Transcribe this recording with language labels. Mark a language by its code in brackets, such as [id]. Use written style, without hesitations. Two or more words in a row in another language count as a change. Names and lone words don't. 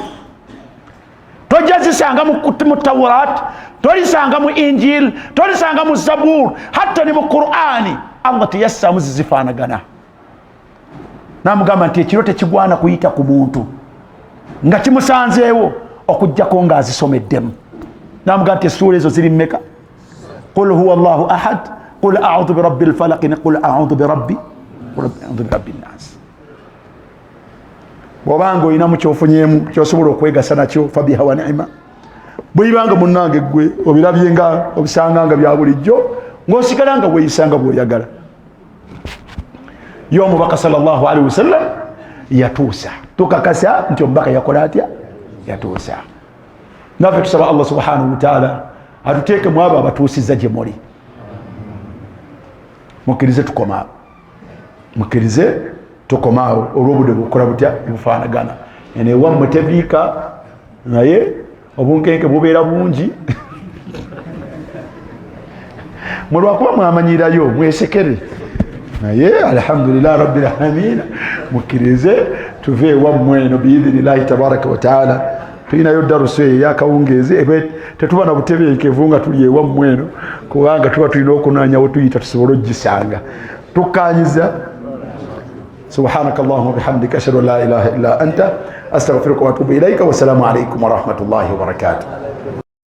[lg] Tojja zisanga mu Tawrat, tolisanga mu Injil, tolisanga mu Zabur, hatta ne mu Qur'ani Allah teyassaamu zizifaanagana. N'amugamba nti ekiro tekigwana kuyita ku muntu nga kimusanzeewo okujjako ng'azisomeddemu. namugamba nti essuula ezo ziri mmeka? [ar] قل هو الله أحد، قل أعوذ برب الفلق، قل أعوذ برب الناس. [lg] Bw'obanga olinamu kyofunyeemu kyosobola okwegasa nakyo [ar] فبها ونعمت. [lg] Bw'ibanga munnange gwe obirabye nga obisanga nga bya bulijjo ng'osigala nga weeyisanga bw'oyagala. Yo omubaka [ar] صلى الله عليه وسلم [lg] yatuusa, tukakasa nti omubaka yakola atya? Yatuusa. Naffe tusaba [ar] الله سبحانه وتعالى [lg] atuteeke mu abo abatuusiza gye muli. Mukkirize tukomaawo, mukkirize tukomaawo olw'obudde bukola butya bufaanagana. Eno ewammwe tebiika naye obunkenke bubeera bungi. Mulwakuba mwamanyirayo mwesekere naye [ar] الحمد لله رب العالمين. [lg] Mukkirize tuve ewammwe eno [ar] بإذن الله تبارك وتعالى. [lg] Tulinayo darusu eyakawungeezi tetuba na butebenkevu nga tuli ewammwe eno, kubanga tuba tulina okunoonyawo tuyita tusobole ogisanga. Tukkaanyiza. [ar] سبحانك اللهم وبحمدك أشهد أن لا إله إلا أنت أستغفرك وأتوب إليك. والسلام عليكم ورحمة الله وبركاته.